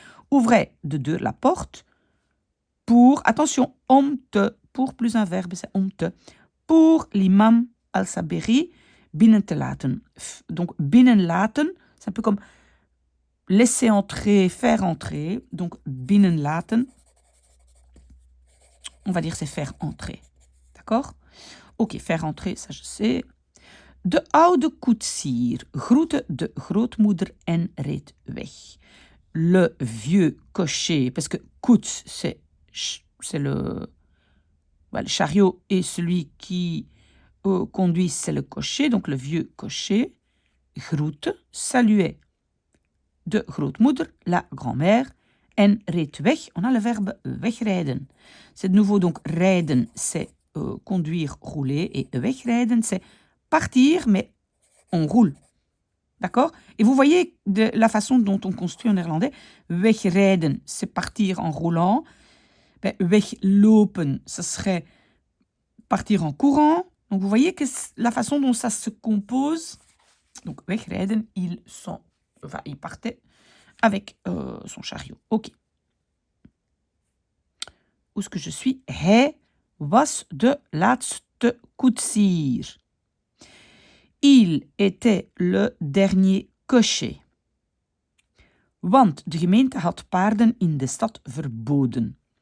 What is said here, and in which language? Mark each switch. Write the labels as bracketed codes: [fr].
[fr] Ouvrait de deux la porte pour, attention, om te, pour plus un verbe, c'est om te, pour l'imam al-Saberi [nl] binnen te laten. [fr] Donc, binnen laten, c'est un peu comme laisser entrer, faire entrer. Donc, binnen laten, on va dire c'est faire entrer. D'accord? Ok, faire entrer, ça je sais. [nl] De oude koetsier groette de grootmoeder en reed weg. [fr] Le vieux cocher, parce que koets, c'est le chariot et celui qui conduit, c'est le cocher, donc le vieux cocher, groette, saluait [nl] de grootmoeder, [fr] la grand-mère, [nl] en reed weg, [fr] on a le verbe wegrijden. C'est de nouveau donc rijden, c'est conduire, rouler, et wegrijden, c'est partir, mais on roule. D'accord? Et vous voyez de la façon dont on construit en néerlandais, wegrijden, c'est partir en roulant. Ben, weglopen, ce serait partir en courant. Donc vous voyez que la façon dont ça se compose, donc wegrijden, il partait avec son chariot. Ok. Où est-ce que je suis? [nl] Hij was de laatste koetsier. [fr] Il était le dernier cocher. [nl] Want de gemeente had paarden in de stad verboden.